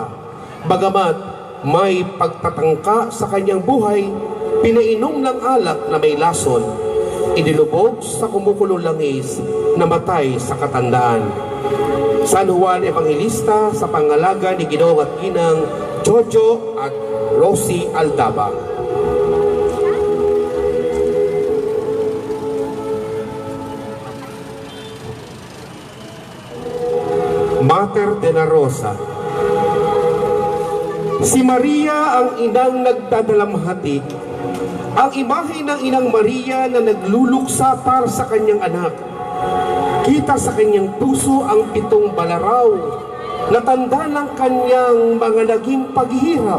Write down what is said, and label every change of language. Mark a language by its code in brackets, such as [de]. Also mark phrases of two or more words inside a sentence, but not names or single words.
[tl] Bagamat may pagtatangka sa kanyang buhay, pinainom ng alak na may lason, inilubog sa kumukulong langis, namatay sa katandaan. San Juan Evangelista sa pangalaga ni Ginoong at Ginang Jojo at Rosie Aldaba. Mater de la Rosa. Si Maria ang inang nagdadalamhati, ang imahe ng inang Maria na nagluluksa para sa kanyang anak. Kita sa kanyang puso ang 7 balaraw na tanda ng kanyang mga naging paghihirap.